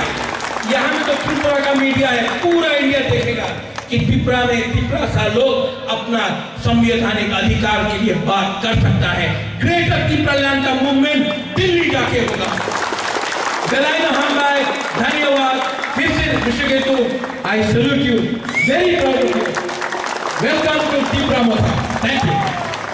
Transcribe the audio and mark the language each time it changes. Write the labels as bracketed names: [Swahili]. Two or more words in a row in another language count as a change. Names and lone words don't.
[Hindi] यहाँ में तो त्रिपुरा का मीडिया है, पूरा इंडिया देखेगा कि त्रिपुरा में तिपरासा लोग अपना संवैधानिक अधिकार के लिए बात कर सकता है। ग्रेटर त्रिपुरा लैंड का मूवमेंट दिल्ली जाके होगा। धन्यवाद। फिर से वृषकेतु, [English] I salute you, very proud of you. Welcome to Tripura Motha. Thank you.